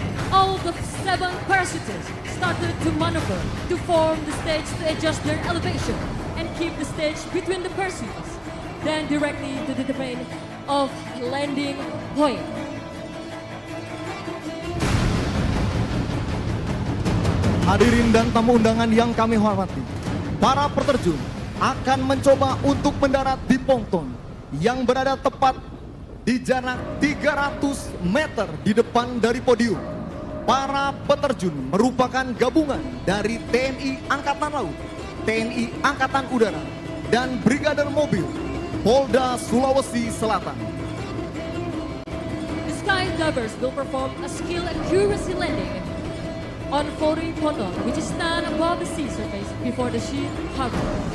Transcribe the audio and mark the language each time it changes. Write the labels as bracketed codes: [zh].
[en] All the 7 parachutists started to maneuver to form the stage to adjust their elevation and keep the stage between the parachutes, then directly to the domain of landing point. [id] Hadirin dan tamu undangan yang kami hormati, para peterjun akan mencoba untuk mendarat di ponton yang berada tepat di jarak 300 meter di depan dari podium. Para peterjun merupakan gabungan dari TNI Angkatan Laut, TNI Angkatan Udara, dan Brigade Mobil Polda Sulawesi Selatan. [en] The skydivers will perform a skill accuracy landing on floating ponton, which is stand above the sea surface before the ship harbor.